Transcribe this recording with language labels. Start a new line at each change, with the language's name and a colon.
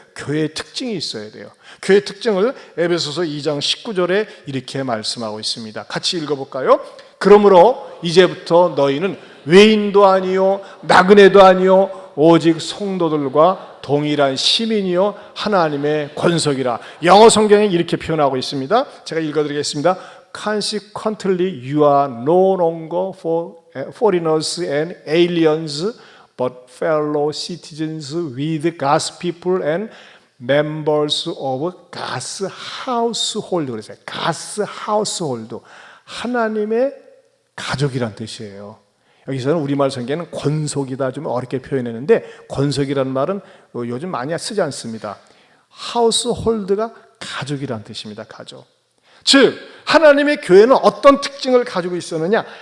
Korean: 교회의 특징이 있어야 돼요. 교회의 특징을 에베소서 2장 19절에 이렇게 말씀하고 있습니다. 같이 읽어볼까요? 그러므로 이제부터 너희는 외인도 아니요 나그네도 아니요 오직 성도들과 동일한 시민이요 하나님의 권속이라. 영어 성경에 이렇게 표현하고 있습니다. 제가 읽어드리겠습니다.
English: Consequently, you are no longer foreigners and aliens, but fellow citizens with God's people and members of God's household.
Korean: 그래서요.
English: God's household.
Korean: 하나님의 가족이란 뜻이에요. 여기서는 우리말 성경에는 권속이다 좀 어렵게 표현했는데, 권속이라는 말은 요즘 많이 쓰지 않습니다. household가 가족이란 뜻입니다. 가족. 즉 하나님의 교회는 어떤 특징을 가지고 있었느냐?